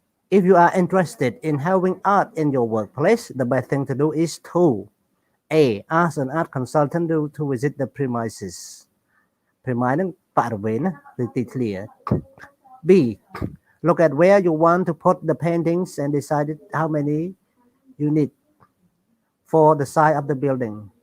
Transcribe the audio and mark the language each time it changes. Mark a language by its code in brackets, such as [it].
[en] If you are interested in having art in your workplace, the best thing to do is to A. Ask an art consultant to visit the premises. [km] Premise នឹងបរិវេណណាឬទីធ្លា B. [en] Look at where you want to put the paintings and decide how many you need for the size of the building.